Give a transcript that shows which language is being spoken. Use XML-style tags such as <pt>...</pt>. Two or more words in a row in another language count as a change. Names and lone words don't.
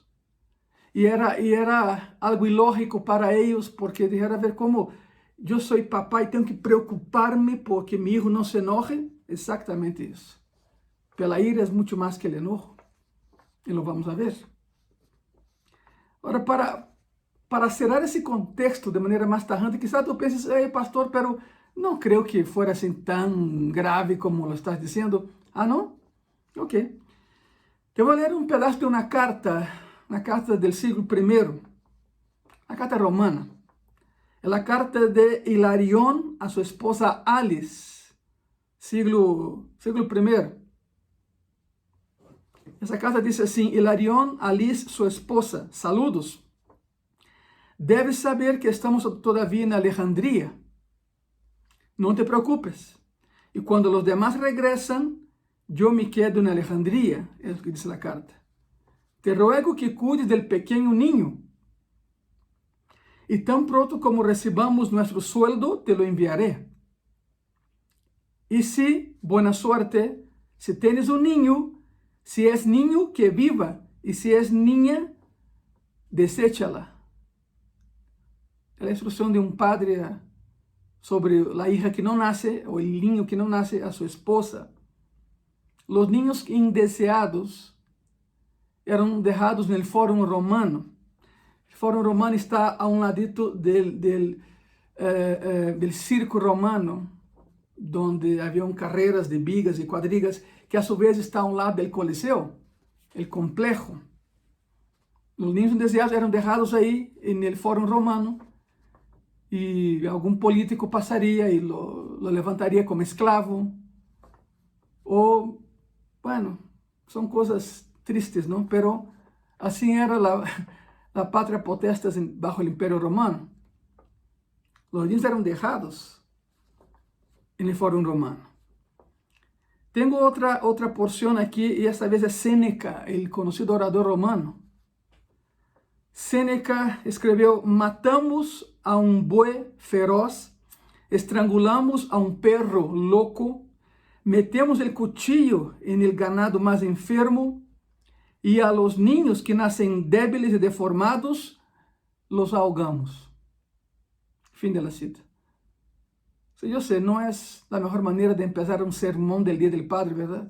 <es>Y era algo ilógico para ellos, porque dijeron, a ver, ¿cómo yo soy papá y tengo que preocuparme porque mi hijo no se enoje? Exactamente eso. Pero la ira es mucho más que el enojo. Y lo vamos a ver. Ahora, para cerrar</es> <pt>esse contexto de maneira mais</pt> <es>tajante, quizás tu penses, pastor, pero</es> <pt>não creio</pt> <es>que fuera</es> <pt>assim tão grave</pt> <es>como lo estás dizendo.</es> <pt>Ah, não?</pt> <es>Ok.</es> <pt>Te vou ler um pedaço de uma carta do siglo I, a carta romana. É a carta de Hilarión a sua esposa Alice, siglo I. Essa carta diz assim: Hilarión, Alice, sua esposa, saludos.</pt> <es>Debes saber que estamos todavía en Alejandría. No te preocupes. Y cuando los demás regresan, yo me quedo en Alejandría, es lo que dice la carta. Te ruego que cuides del pequeño niño. Y tan pronto como recibamos nuestro sueldo, te lo enviaré. Y si, buena suerte, si tienes un niño, si es niño, que viva. Y si es niña, deséchala.</es> <pt>É a instrução de um padre sobre a hija que não nasce, ou o niño que não nasce, a sua esposa. Os niños indeseados eram deixados no Fórum Romano. O Fórum Romano está a um ladito del circo romano, onde haviam carreiras de bigas e quadrigas, que</pt> <es>a su vez</es> <pt>está a um lado do Coliseu, o complejo. Os niños indeseados eram deixados aí no Fórum Romano, e algum político passaria e lo levantaria como esclavo. Ou, bueno, são coisas tristes, não? Pero assim era a</pt> <la>patria potestas</la> <pt>bajo o Império Romano. Os niños eram deixados no Fórum Romano. Tenho outra porção aqui, e esta vez é Sêneca, o conhecido orador romano. Sêneca escreveu: matamos a um boi feroz, estrangulamos a um perro louco,</pt> <es>metemos el cuchillo en el ganado más enfermo, y a los niños que nacen débiles y deformados, los ahogamos. Fin de la cita. Sí, yo sé, no es la mejor manera de empezar un sermón del Día del Padre, ¿verdad?</es>